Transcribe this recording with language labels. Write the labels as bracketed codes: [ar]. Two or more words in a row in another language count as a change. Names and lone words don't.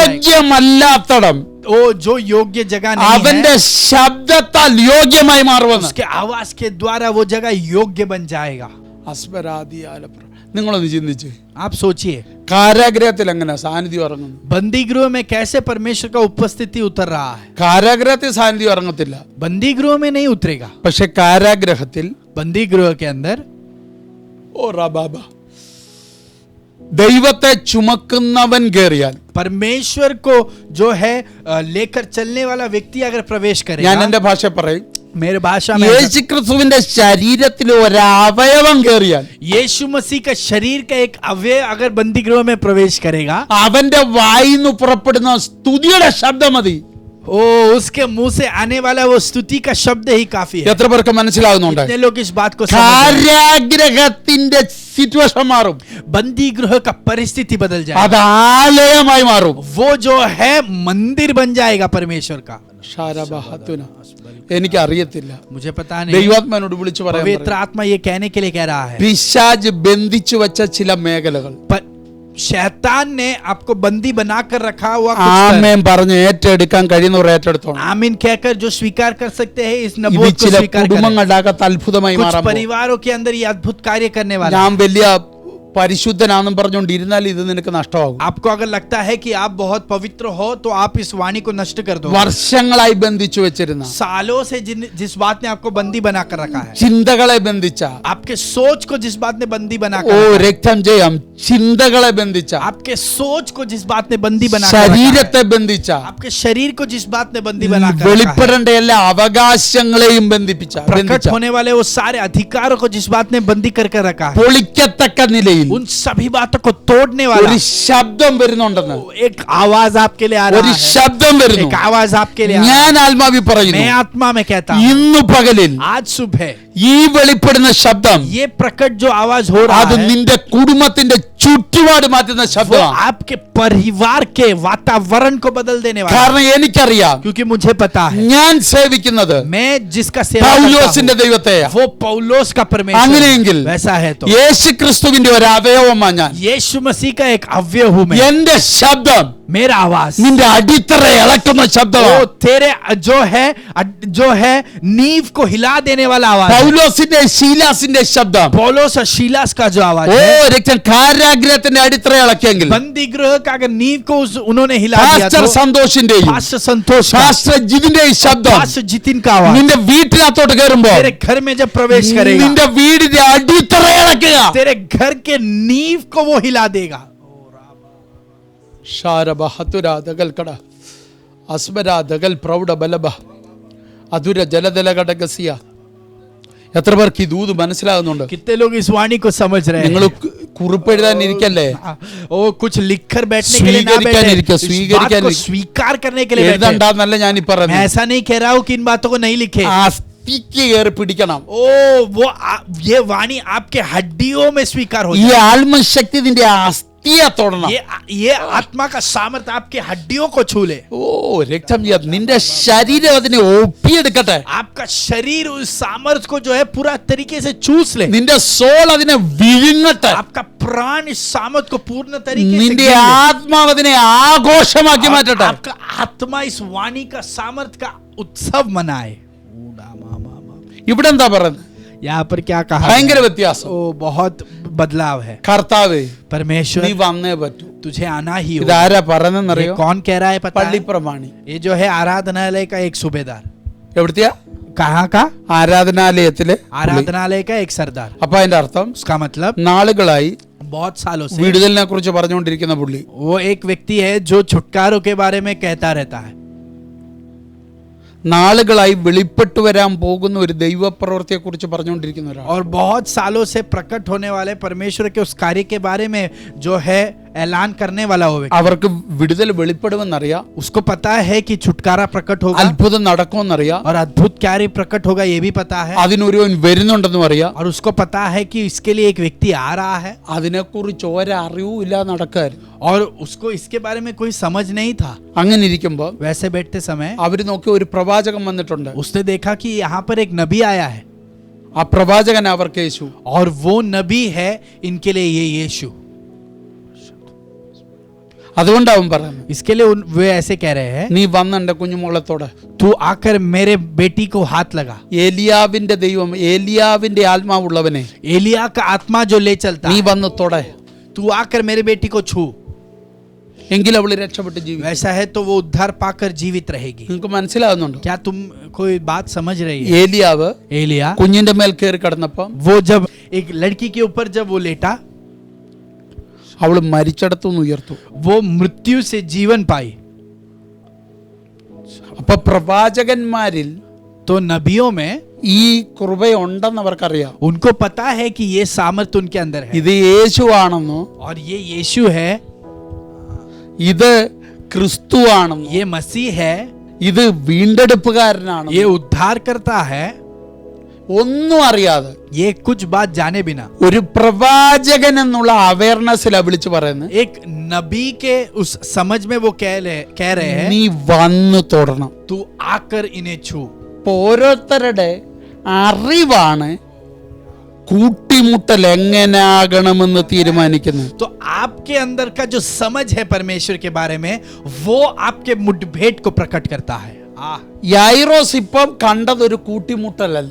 [ml] യോഗ്യമല്ലാത്തടം [hi] वो जो योग्य जगह नहीं [ml] അവന്റെ [hi] है, [ml] ശബ്ദത്താൽ യോഗ്യമായി മാറുമെന്ന്. [hi] उसके आवाज के द्वारा वो जगह योग्य बन जाएगा। [ml] നിങ്ങളൊന്ന് ചിന്തിച്ച്, [hi] आप सोचिए, [ml] കാരാഗ്രഹത്തിൽ എങ്ങനെ സാന്നിധ്യം ഇറങ്ങുന്നു? [hi] बंदी गृह में कैसे परमेश्वर का उपस्थिति उतर रहा है। [ml] കാരാഗ്രഹത്തിൽ സാന്നിധ്യം ഇറങ്ങത്തില്ല, [hi] बंदी गृह में नहीं उतरेगा। [ml] പക്ഷെ കാരാഗ്രഹത്തിൽ [hi] बंदी गृह के अंदर [ml] ദൈവത്തെ ചുമക്കുന്നവൻ കേറിയാൽ, [hi] परमेश्वर को जो है लेकर चलने वाला व्यक्ति अगर प्रवेश [ml] ഞാൻ [hi] करेगा, [ml] എന്റെ ഭാഷ പറയും, [hi] मेरे भाषा में [ml] യേശുക്രിസ്തുവിന്റെ ശരീരത്തിൽ ഒരവയവം കേറിയാൽ [hi] यीशु मसीह का शरीर का एक अवयव अगर बंदी गृह में प्रवेश करेगा, [ml] അവന്റെ വായിന്ന് പുറപ്പെടുന്ന സ്തുതിയുടെ ശബ്ദം മതി. [hi] ओ उसके मुंह से आने वाला वो स्तुति का शब्द ही काफी है। [ml] എത്ര പേർക്ക് മനസ്സിലാകുന്നുണ്ട്? [hi] कितने लोग इस बात को समझ रहे हैं? [ml] കാരാഗ്രഹത്തിന്റെ സിറ്റുവേഷൻ മാറും, [hi] बंदी गृह का परिस्थिति बदल जाएगा, [ml] അത് ആലയമായി മാറും. [hi] वो जो है मंदिर बन जाएगा परमेश्वर का। [ml] എനിക്ക് അറിയത്തില്ല, [hi] मुझे पता नहीं, [ml] ദൈവാത്മാനോട് വിളിച്ചു പറയാൻ [hi] पवित्र आत्मा ये कहने के लिए कह रहा है, [ml] പിശാച് ബന്ധിച്ചു വെച്ച ചില മേഖലകൾ [hi] पर शैतान ने आपको बंदी बनाकर रखा हुआ कुछ [ml] ആമേൻ പറഞ്ഞ് ഏറ്റെടുക്കാൻ കഴിയുന്നവർ ഏറ്റെടുത്തോണം. [hi] आमीन कहकर जो स्वीकार कर सकते हैं इस [ml] ഇത് [hi] नबूवत को [ml] ചില [hi] स्वीकार करें। [ml] കുടുംബങ്ങളുടെ അകത്ത് അത്ഭുതമായി [hi] कुछ [ml] മാറാൻ പോകും. [hi] परिवारों के अंदर ये अद्भुत कार्य करने वाला है। [ml] ഞാൻ വലിയ പരിശുദ്ധനാണെന്നും പറഞ്ഞുകൊണ്ടിരുന്നാൽ ഇത് നിനക്ക് നഷ്ടമാകും. [hi] आपको अगर लगता है कि आप बहुत पवित्र हो तो आप इस वाणी को नष्ट कर दो। [ml] വർഷങ്ങളായി ബന്ധിച്ചു വെച്ചിരുന്ന [hi] सालों से जिस बात ने आपको बंदी बनाकर रखा है, [ml] ചിന്തകളെ ബന്ധിച്ച, [hi] आपके सोच को जिस बात ने बंदी [ml] ഓ [hi] बनाकर रखा है, [ml] രക്തം ചെയ്യാം, ചിന്തകളെ ബന്ധിച്ച, [hi] आपके सोच को जिस बात ने बंदी बनाकर रखा है, [ml] ശരീരത്തെ ബന്ധിച്ച, [hi] आपके शरीर को जिस बात ने बंदी बनाकर रखा है, [ml] വെളിപ്പെടേണ്ട എല്ലാ അവകാശങ്ങളെയും ബന്ധിപ്പിച്ച, [hi] प्रकट होने वाले वो सारे अधिकारों को जिस बात ने बंदी करके रखा है, [ml] പൊളിക്കത്തക്ക നിലയിൽ [hi] उन सभी बातों को तोड़ने वाला [ml] ഒരു ശബ്ദം വരുന്നുണ്ടെന്ന്, [hi] एक आवाज आपके लिए आ [ml] ഒരു [hi] रहा है, [ml] ശബ്ദം വരുന്നു. [hi] एक आवाज आपके लिए आ रहा [ml] ഞാൻ ആത്മാവി [hi] है। [ml] പറയുന്നു, [hi] मैं आत्मा में कहता हूं, [ml] ഇന്നു പകലിൽ [hi] आज सुबह [ml] ഈ വെളിപ്പെടുന്ന ശബ്ദം [hi] ये प्रकट जो आवाज हो रहा [ml] അത് [hi] है, [ml] നിന്റെ കുടുംബത്തിന്റെ ചുറ്റുപാട് മാറ്റുന്ന [hi] वो [ml] ശബ്ദമാണ്. [hi] आपके परिवार के वातावरण को बदल देने वाला है। [ml] കാരണം എനിക്കറിയാം, [hi] क्योंकि मुझे पता है, [ml] ഞാൻ സേവിക്കുന്നത് [hi] मैं जिसका सेवा करता [ml] പൗലോസിന്റെ [hi] हूं, [ml] ദൈവത്തെ. [hi] वो पौलोस का परमेश्वर [ml] അങ്ങനെയെങ്കിൽ [hi] है। वैसा है तो [ml] യേശുക്രിസ്തുവിന്റെ ഒരു ഒരു അവയവമാ ഞാൻ. [hi] यीशु मसीह का एक अवयव हूं मैं. [ml] എന്റെ ശബ്ദം [hi] मेरा आवाज [ml] നിന്റെ അടിത്തറ ഇളക്കുന്ന [hi] वो [ml] ശബ്ദമാണ്. [hi] तेरे जो है नींव को हिला देने वाला आवाज है. [ml] പൗലോസിന്റെ ശീലാസിന്റെ ശബ്ദം [hi] पौलुस और शीलास का जो आवाज [ml] ഓ [hi] है, [ml] രക്തം കാരാഗ്രഹത്തിന്റെ അടിത്തറ ഇളക്കിയെങ്കിൽ [hi] बंदी गृह का अगर नींव को उन्होंने हिला दिया [ml] പാസ്റ്റർ [hi] तो [ml] സന്തോഷിന്റെയും [hi] पास्टर संतोष का, [ml] പാസ്റ്റർ ജിതിന്റെയും ശബ്ദം [hi] पास्टर जितिन का आवाज [ml] നിന്റെ വീട്ടിനകത്തോട്ട് കയറുമ്പോ [hi] तेरे घर में जब प्रवेश करेगा, [ml] നിന്റെ വീടിന്റെ അടിത്തറ ഇളക്കുക. [hi] तेरे घर के नींव को वो हिला देगा. ഷാരബഹതുരാദകൽക്കട അസ്മരാദകൽ പ്രൗഢ ബലബ അധുര ജലദല ഘടകസിയ. [ml] എത്ര പേർക്ക് ഈ ദൂത് മനസ്സിലാകുന്നുണ്ട്? [hi] कितने लोग इस वाणी को समझ रहे [ml] നിങ്ങൾ [hi] हैं? [ml] കുറിപ്പ് എഴുതാനിരിക്കല്ലേ? [hi] ओ कुछ लिखकर बैठने के लिए ना स्वीकारिका, बैठे, इस बात को स्वीकार करने के लिए बैठे. [ml] എഴുതണ്ടെന്നല്ല ഞാൻ ഈ [hi] मैं [ml] പറയുന്നത്. [hi] ऐसा नहीं कह रहा हूँ कि इन बातों को नहीं लिखे. [ml] അസ്ഥിക്ക് കയറി പിടിക്കണം. [hi] ओ वो ये वाणी आपके हड्डियों में स्वीकार हो [ml] ഈ [hi] जाए. [ml] ആത്മശക്തി നിന്റെ അസ്ഥിയെ തൊടണം. [hi] ये आत्मा का सामर्थ्य आपके हड्डियों को छू ले. [ml] ഓ രക്തം ചെയ്യാം. നിന്റെ ശരീരം അതിനെ ഒപ്പിയെടുക്കട്ടെ. [hi] आपका शरीर उस सामर्थ्य को जो है पूरा तरीके से चूस ले. [ml] നിന്റെ സോൾ അതിനെ വിഴുങ്ങട്ടെ. [hi] आपका प्राण इस सामर्थ्य को पूर्ण तरीके से [ml] നിന്റെ [hi] गिन ले. [ml] ആത്മാവ് അതിനെ ആഘോഷമാക്കി മാറ്റട്ടെ. [hi] आपका आत्मा इस वाणी का सामर्थ्य का उत्सव मनाए. [ml] ഇവിടെ എന്താ പറയുന്നത്? [hi] यहाँ पर क्या कहा? [ml] ഭയങ്കര വ്യത്യാസം. [hi] ओ बहुत बदलाव है. [ml] കർത്താവേ നീ [hi] परमेश्वर [ml] വന്നേ പറ്റൂ. [hi] तुझे आना ही होगा. [ml] ഇതാരാ [hi] ये [ml] പറഞ്ഞെന്നറിയോ? [hi] कौन कह रहा है पता [ml] പള്ളി [hi] है? [ml] പ്രമാണി. [hi] ये जो है आराधनालय का एक सूबेदार. [ml] എവിടത്തെയാ? [hi] कहाँ का? [ml] ആരാധനാലയത്തിലെ പുള്ളി. [hi] आराधनालय का एक सरदार. [ml] അപ്പൊ അതിന്റെ അർത്ഥം [hi] उसका मतलब [ml] നാളുകളായി [hi] बहुत सालों से [ml] വിടുതലിനെ കുറിച്ച് പറഞ്ഞുകൊണ്ടിരിക്കുന്ന പുള്ളി. [hi] वो एक व्यक्ति है जो छुटकारों के बारे में कहता रहता है. [ml] നാളുകളായി വെളിപ്പെട്ടു വരാൻ പോകുന്ന ഒരു ദൈവപ്രവൃത്തിയെ കുറിച്ച് പറഞ്ഞുകൊണ്ടിരിക്കുന്ന ഒരാൾ. [hi] और बहुत सालों से प्रकट होने वाले परमेश्वर के उस कार्य के बारे में जो है ऐलान करने वाला हो व्यक्ति. [ml] അവർക്ക് വിടുതൽ വെളിപ്പെടുമെന്നറിയാം. [hi] उसको पता है कि छुटकारा प्रकट होगा [ml] അത്ഭുതം നടക്കുമെന്നറിയാം. [hi] और अद्भुत कार्य प्रकट होगा, ये भी पता है. [ml] അതിനൊരുവൻ വരുന്നുണ്ടെന്നും അറിയാം. [hi] और उसको पता है कि इसके लिए एक व्यक्ति आ रहा है. [ml] അതിനെക്കുറിച്ച് ഒരറിവും ഇല്ലാതെ നടക്കായിരുന്നു. [hi] और उसको इसके बारे में कोई समझ नहीं था. [ml] അങ്ങനെ ഇരിക്കുമ്പോൾ [hi] वैसे बैठते समय [ml] അവര് നോക്കി ഒരു പ്രവാചകൻ വന്നിട്ടുണ്ട്. [hi] उसने देखा कि यहाँ पर एक नबी आया है [ml] ആ പ്രവാചകൻ അവർക്ക് യേശു. [hi] और वो नबी है इनके लिए ये यीशु. [ml] അതുകൊണ്ട് അവൻ പറയുന്നു, [hi] इसके लिए वे ऐसे कह रहे हैं, [ml] നീ വന്ന് എന്റെ കുഞ്ഞുമോളത്തോടെ [hi] तू आकर मेरे बेटी को हाथ लगा. [ml] ഏലിയാവിന്റെ ദൈവം, ഏലിയാവിന്റെ ആത്മാവുള്ളവനെ [hi] एलिया का आत्मा जो ले चलता [ml] നീ [hi] है, [ml] വന്ന് തൊടേ. [hi] तू आकर मेरे बेटी को छू. [ml] എങ്കിൽ അവള് രക്ഷപ്പെട്ട് ജീവിക്കും. [hi] वैसा है तो वो उद्धार पाकर जीवित रहेगी. [ml] നിങ്ങൾക്ക് മനസ്സിലാവുന്നുണ്ടോ? [hi] क्या तुम कोई बात समझ रही है? [ml] ഏലിയാവ് [hi] एलिया [ml] കുഞ്ഞിന്റെ മേൽ കയറി കിടന്നപ്പോ [hi] वो जब एक लड़की के ऊपर जब वो लेटा, [ml] അവള് മരിച്ചടത്തുനിന്ന് ഉയർത്തു. [hi] वो मृत्यु से जीवन पाई. [ml] അപ്പൊ പ്രവാചകന്മാരിൽ [hi] तो नबियों में [ml] ഈ കൃപയുണ്ടെന്ന് അവർക്കറിയാം. [hi] उनको पता है कि ये सामर्थ्य उनके अंदर है [ml] ഇത് യേശു ആണെന്നോ, [hi] और ये यीशु है, [ml] ഇത് ക്രിസ്തു ആണെന്നോ, [hi] ये मसीह है, [ml] ഇത് വീണ്ടെടുപ്പുകാരനാണ്, [hi] ये उद्धार करता है, [ml] ഒന്നും അറിയാതെ [hi] ये कुछ बात जाने बिना [ml] ഒരു പ്രവാചകൻ എന്നുള്ള അവയർനെസ്സിലാ വിളിച്ചു പറയുന്നത്. [hi] एक नबी के उस समझ में वो कह रहे हैं, [ml] നീ വന്നു തൊടണം. [hi] तू आकर इन्हें छू. [ml] ഇപ്പൊ ഓരോരുത്തരുടെ അറിവാണ് കൂട്ടിമുട്ടൽ എങ്ങനെയാകണമെന്ന് തീരുമാനിക്കുന്നത്. [hi] तो आपके अंदर का जो समझ है परमेश्वर के बारे में, वो आपके मुठभेड़ को प्रकट करता है. [ml] യായിറോസ് ഇപ്പം കണ്ടത് ഒരു കൂട്ടിമുട്ടലല്ല.